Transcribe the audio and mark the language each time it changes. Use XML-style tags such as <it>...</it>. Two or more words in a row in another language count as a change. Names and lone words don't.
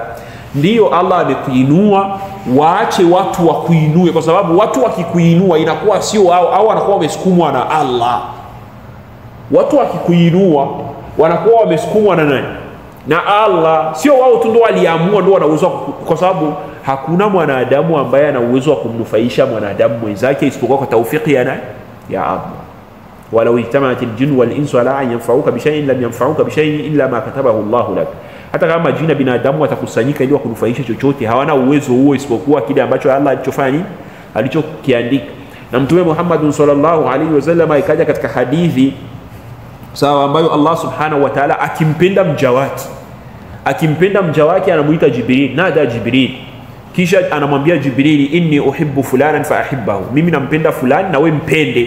<sw>Ndio Allah amekuinua, waache watu wakuinue, kwa sababu watu wakikuinua inakuwa sio au wanakuwa wamesukumwa na Allah. Watu wakikuinua wanakuwa wamesukumwa na nani? Na Allah. Sio wao tu ndio waliamua, ndio wana uwezo, kwa sababu hakuna mwanadamu ambaye ana uwezo wa kumnufaisha mwanadamu mwenzake isipokuwa kwa taufiki ya nani? Ya Allah.</sw> <ar>ولو اجتمعت الجن والإنس على أن ينفعوك بشيء لم ينفعوك بشيء إلا ما كتبه الله لك.</ar> <sw>Hata kama jina binadamu watakusanyika ili wakunufaisha chochote, hawana uwezo huo isipokuwa kile ambacho Allah alichofanya, alichokiandika. Na Mtume Muhammad</sw> <ar>صلى الله عليه وسلم</ar> <sw>ikaja katika hadithi sawa, ambayo</sw> <ar>الله سبحانه وتعالى</ar> <sw>akimpenda mja wake anamuita Jibril, nada Jibril, kisha anamwambia Jibril,</sw> <ar>إني أحب فلانا فأحبه,</ar> <sw>mimi nampenda fulani na wewe mpende.</sw>